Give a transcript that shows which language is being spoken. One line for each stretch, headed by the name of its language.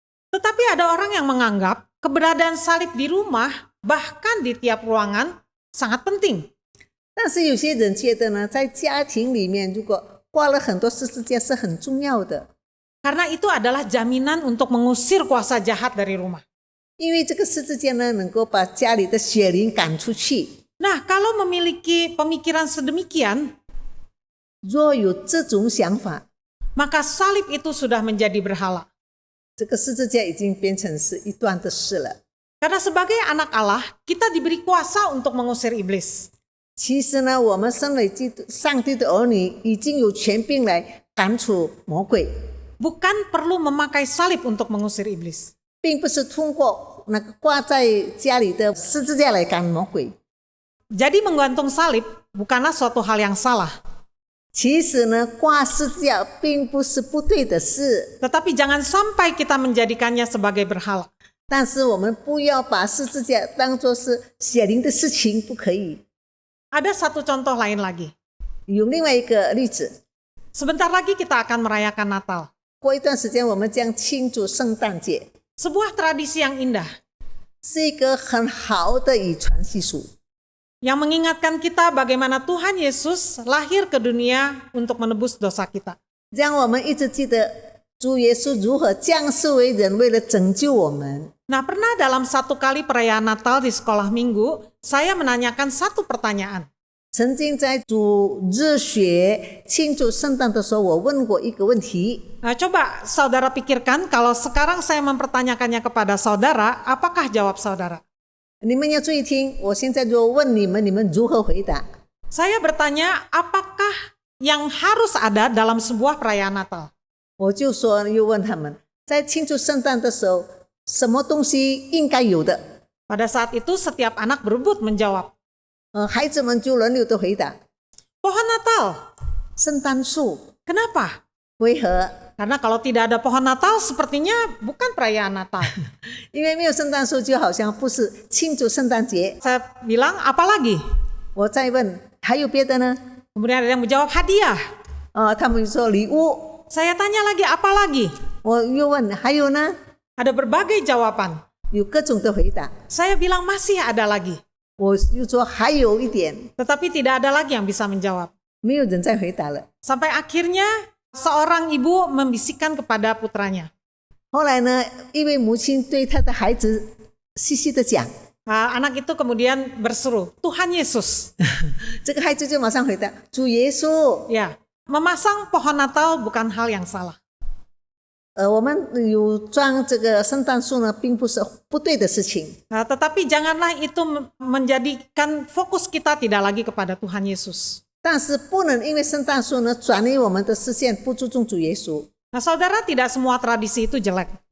Indonesian: Tetapi ada orang yang menganggap keberadaan salib di rumah, bahkan di tiap ruangan, sangat penting.
Chinese: 但是有些人觉得呢，在家庭里面如果挂了很多十字架是很重要的，
Indonesian: Karena itu adalah jaminan untuk mengusir kuasa jahat dari rumah.
Chinese: 因为这个十字架呢能够把家里的邪灵赶出去。
Indonesian: Nah, kalau memiliki pemikiran sedemikian,
Chinese: 若有这种想法，
Indonesian: maka salib itu sudah menjadi berhala.
Chinese: 这个十字架已经变成是一段的事了。
Indonesian: Karena sebagai anak Allah, kita diberi kuasa untuk mengusir iblis.
Chinese: 其实呢，我们身为上帝的儿女，已经有权柄来赶出魔鬼，
Indonesian: Bukan perlu memakai salib untuk mengusir iblis.
Chinese: 并不是通过那个挂在家里的十字架来赶魔鬼。
Indonesian: Jadi menggantung salib bukanlah suatu hal yang salah.
Chinese: 其实呢，挂十字架并不是不对的事，
Indonesian: Tetapi jangan sampai kita menjadikannya sebagai berhala.
Chinese: 但是我们不要把十字架当作是邪灵的事情，不可以。
Indonesian: Ada satu contoh lain lagi.
Chinese: 有另外一个例子，
Indonesian: Sebentar lagi kita akan merayakan Natal.
Chinese: 过一段时间我们将庆祝圣诞节，
Indonesian: Sebuah tradisi yang indah
Chinese: 是一个很好的遗传习俗，
Indonesian: yang mengingatkan kita bagaimana Tuhan Yesus lahir ke dunia untuk menebus dosa kita.
Chinese: 让我们一直记得主耶稣如何降世为人，为了拯救我们。
Indonesian: Nah, pernah dalam satu kali perayaan Natal di sekolah minggu, saya menanyakan satu pertanyaan.
Chinese: 曾经在主日学庆祝圣诞的时候，我问过一个问题。
Indonesian: Nah, coba saudara pikirkan kalau sekarang saya mempertanyakannya kepada saudara, apakah jawab saudara?
Chinese: 你们要注意听，我现在如果问你们，你们如何回答？
Indonesian: Saya bertanya, apakah yang harus ada dalam sebuah perayaan Natal?
Chinese: 我就说，又问他们，在庆祝圣诞的时候，什么东西应该有的？
Indonesian: Pada saat itu setiap anak berebut menjawab,
Chinese: 孩子们就轮流的回答，
Indonesian: pohon Natal.
Chinese: 圣诞树。
Indonesian: Kenapa?
Chinese: 为何？
Indonesian: Karena kalau tidak ada pohon Natal, sepertinya bukan perayaan Natal.
Chinese: 因为没有圣诞树，就好像不是庆祝圣诞节。
Indonesian: Saya bilang, apa lagi?
Chinese: 我再问，还有别的呢？
Indonesian: Kemudian ada yang menjawab hadiah.
Chinese: 他们说礼物。
Indonesian: Saya tanya lagi, apa lagi?
Chinese: 我又问，还有呢？
Indonesian: Ada berbagai jawaban.
Chinese: 有各种的回答。
Indonesian: Saya bilang masih ada lagi.
Chinese: 我又说还有一点，
Indonesian: Tetapi tidak ada lagi yang bisa menjawab.
Chinese: 没有人再回答了。
Indonesian: Sampai akhirnya seorang ibu membisikkan kepada putranya.
Chinese: 后来呢，一位母亲对她的孩子细细的讲，
Indonesian: Anak itu kemudian berseru, Tuhan Yesus.
Chinese: 这个孩子就马上回答：主耶稣。
Indonesian: Ya, memasang pohon Natal bukan hal yang salah.
Chinese: 我们有装这个圣诞树呢，并不是不对的事情。
Indonesian: Tetapi janganlah itu menjadikan fokus kita tidak lagi kepada Tuhan Yesus.
Chinese: 但是不能因为圣诞树呢，转移我们的视线，不注重主耶稣。
Indonesian: Nah, saudara, tidak semua tradisi itu jelek.